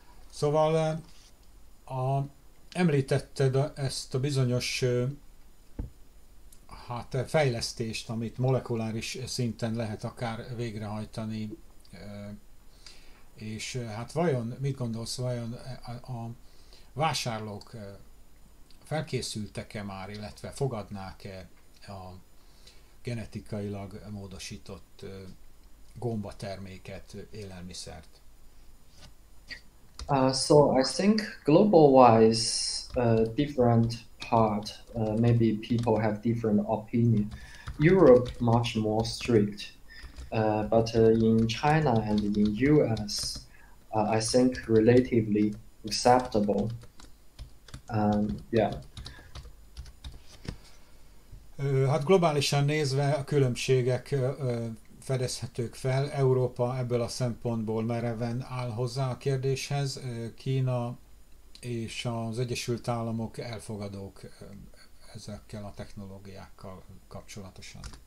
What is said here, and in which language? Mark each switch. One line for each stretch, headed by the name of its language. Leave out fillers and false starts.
Hungarian: Szóval említetted ezt a bizonyos fejlesztést, amit molekuláris szinten lehet akár végrehajtani, és hát vajon, mit gondolsz, vajon a vásárlók felkészültek-e már, illetve fogadnák-e a genetikailag módosított gombaterméket, élelmiszert?
English: So I think global-wise, different part, maybe people have different opinion. Europe much more strict, but in China and in US, I think relatively acceptable. Yeah.
Hungarian: Hát globálisan nézve a különbségek fedezhetők fel. Európa ebből a szempontból mereven áll hozzá a kérdéshez. Kína és az Egyesült Államok elfogadók ezekkel a technológiákkal kapcsolatosan.